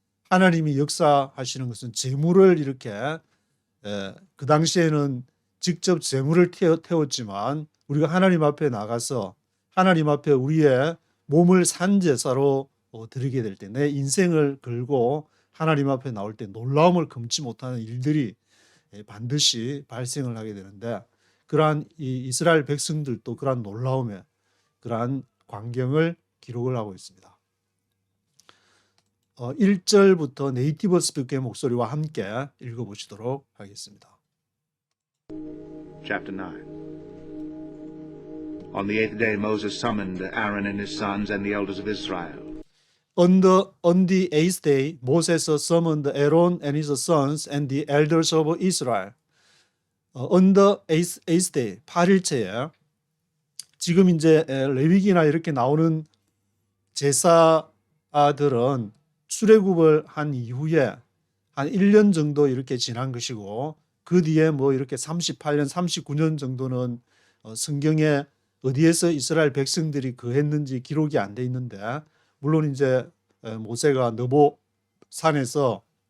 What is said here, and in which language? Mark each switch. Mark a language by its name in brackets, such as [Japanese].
[Korean] 하나님이 역사하시는 것은 제물을 이렇게 그 당시에는 직접 제물을 태웠지만 우리가 하나님 앞에 나가서 하나님 앞에 우리의 몸을 산제사로 드리게 될 때, 내 인생을 걸고 하나님 앞에 나올 때 놀라움을 금치 못하는 일들이 반드시 발생을 하게 되는데, 그러한 이 이스라엘 백성들도 그러한 놀라움에 그러한 광경을 기록을 하고 있습니다. 1절부터 네이티브 스피커의 목소리와 함께 읽어보시도록 하겠습니다. [English] Chapter 9. On the 8th day Moses summoned Aaron and his sons and the elders of Israel. On the 8th day, Moses summoned Aaron and his sons and the elders of Israel. On the 8th day, [Korean] 8일째에 지금 이제 레위기나 이렇게 나오는 제사들은 출애굽을 한 이후에 한 1년 정도 이렇게 지난 것이고, 그 뒤에 뭐 이렇게 38년, 39년 정도는 성경에 어디에서 이스라엘 백성들이 거했는지 기록이 안 돼 있는데, 물론 이제 모세가 느보 산에서